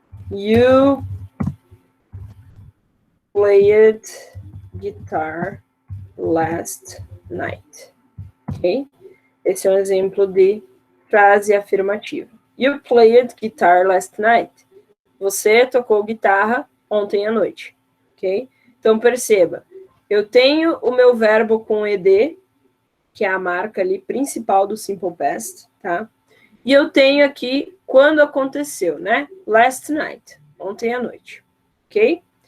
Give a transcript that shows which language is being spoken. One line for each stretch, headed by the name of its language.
English: You played guitar last night. Ok?
Portuguese: Esse é um exemplo de frase afirmativa.
English: You played guitar last night.
Portuguese: Você tocou guitarra ontem à noite. Ok? Então, perceba, eu tenho o meu verbo com ed, que é a marca ali principal do Simple Past, tá? E eu tenho aqui quando aconteceu, né?
English: Last night,
Portuguese: ontem à noite. Ok?